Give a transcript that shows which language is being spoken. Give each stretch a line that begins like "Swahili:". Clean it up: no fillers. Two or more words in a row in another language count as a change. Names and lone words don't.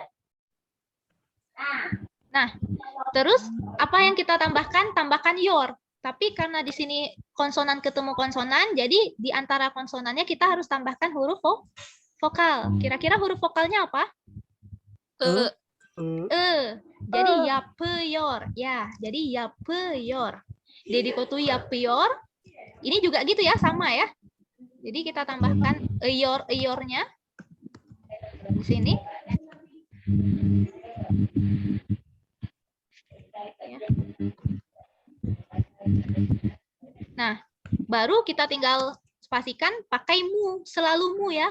Indonesian: Nah, terus apa yang kita tambahkan? Tambahkan your. Tapi karena di sini konsonan ketemu konsonan, jadi di antara konsonannya kita harus tambahkan huruf vokal. Kira-kira huruf vokalnya apa? Jadi yapıyor. Ya, jadi yapıyor.
Turkish: Dedikotu yapıyor.
Indonesian: Ini juga gitu ya, sama ya. Jadi kita tambahkan eyor-eyornya di sini. Nah, baru kita tinggal spasikan pakai mu, selalu mu ya.